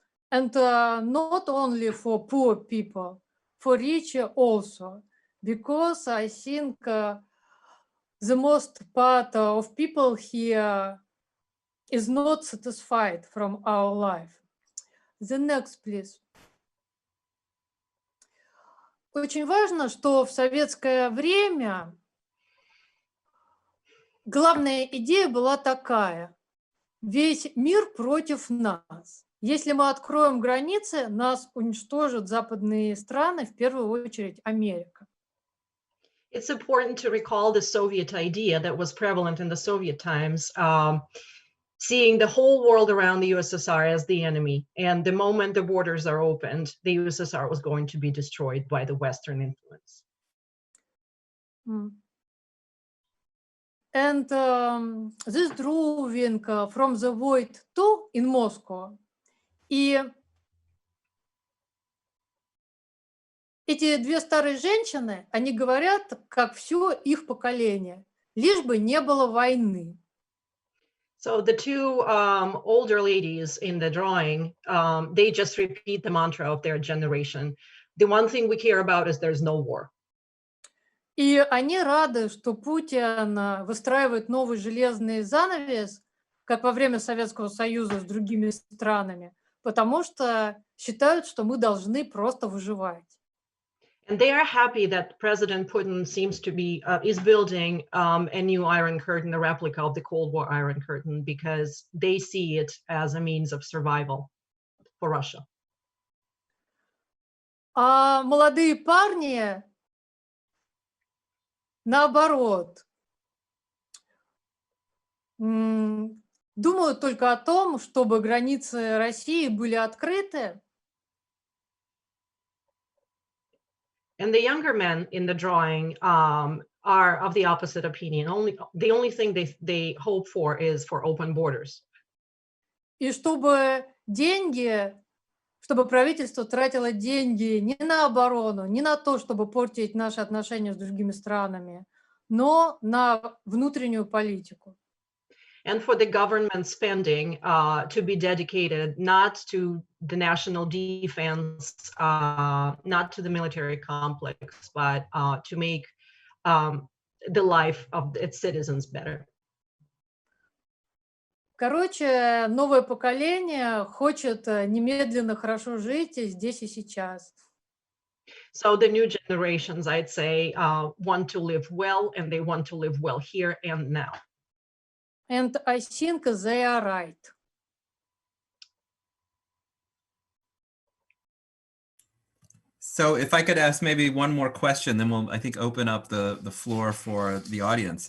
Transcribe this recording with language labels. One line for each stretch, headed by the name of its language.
English: And not only for poor people, for rich also, because I think the most part of people here is not satisfied from our life. The next, please.
Russian: Очень важно, что в советское время главная идея была такая. Весь мир против нас. Если мы откроем границы, нас уничтожат западные страны, в первую очередь Америка.
English: It's important to recall the Soviet idea that was prevalent in the Soviet times, seeing the whole world around the USSR as the enemy. And the moment the borders are opened, the USSR was going to be destroyed by the Western influence. And this drawing from the void to in Moscow.
Russian: И эти две старые женщины, они говорят, как все их поколение, лишь бы не было войны.
English: So the two older ladies in the drawing, they just repeat the mantra of their generation. The one thing we care about is there's no war.
Russian: И они рады, что Путин выстраивает новый железный занавес, как во время Советского Союза с другими странами, потому что считают, что мы должны просто выживать.
English: And they are happy that President Putin seems to be is building a new Iron Curtain, a replica of the Cold War Iron Curtain, because they see it as a means of survival for Russia.
Russian: А молодые парни, наоборот, думают только о том, чтобы границы России были открыты.
English: And the younger men in the drawing are of the opposite opinion. The only thing they hope for is for open borders.
Russian: И чтобы правительство тратило деньги не на оборону, не на то, чтобы портить наши отношения с другими странами, но на внутреннюю политику.
English: And for the government spending to be dedicated not to the national defense, not to the military complex, but to make the life of its citizens better.
Russian: Короче, новое поколение хочет немедленно хорошо жить здесь и сейчас.
English: So the new generations, I'd say, want to live well, and they want to live well here and now. And I think they are right. So if I could ask maybe one more question, then we'll, I think, open up the floor for the audience.